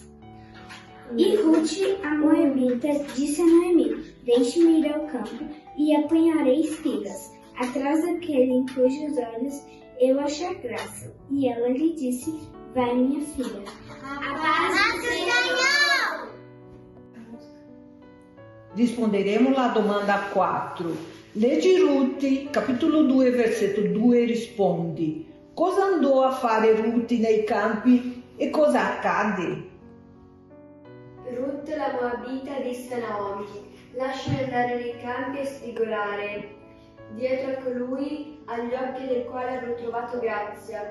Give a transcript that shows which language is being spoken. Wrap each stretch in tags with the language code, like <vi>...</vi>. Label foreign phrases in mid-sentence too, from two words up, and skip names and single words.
<pt>E Ruth, a moabita, disse a Noemi: deixe-me ir ao campo e apanharei espigas, atrás daquele em cujos olhos eu achar graça. E ela lhe disse: vai, minha filha. A paz do Senhor!</pt> <it>Risponderemo la domanda 4. Leggi Ruth, capitolo 2, versetto 2 e rispondi: cosa andò a fare Ruth nei campi e cosa accade? Ruth, la moabita, disse a Naomi: lasciami andare nei campi e spigolare dietro a colui agli occhi del quale avrò trovato grazia.</it>